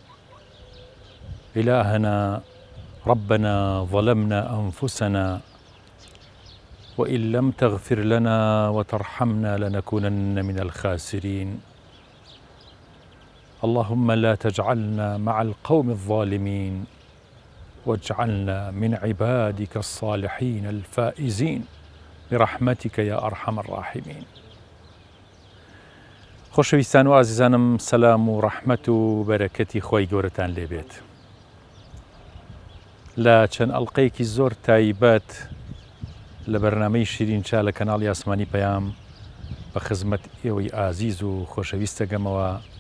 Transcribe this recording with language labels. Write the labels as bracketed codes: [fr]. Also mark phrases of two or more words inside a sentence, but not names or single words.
[ar] إلهنا ربنا ظلمنا أنفسنا وإن لم تغفر لنا وترحمنا لنكونن من الخاسرين. اللهم لا تجعلنا مع القوم الظالمين واجعلنا من عبادك الصالحين الفائزين برحمتك يا أرحم الراحمين. [ckb] خۆشەویستان و ئازیزانم، سەلام و ڕەحمەت و بەرەکەتی خۆی گەورەتان لێبێت. لە چەند ئەڵقەیەکی زۆر تایبەت لە بەرنامەی شیرین چا لە کەناڵی ئاسمانی پەیام بە خزمەت ئێوەی ئازیز و خۆشەویست دەگەمەوە.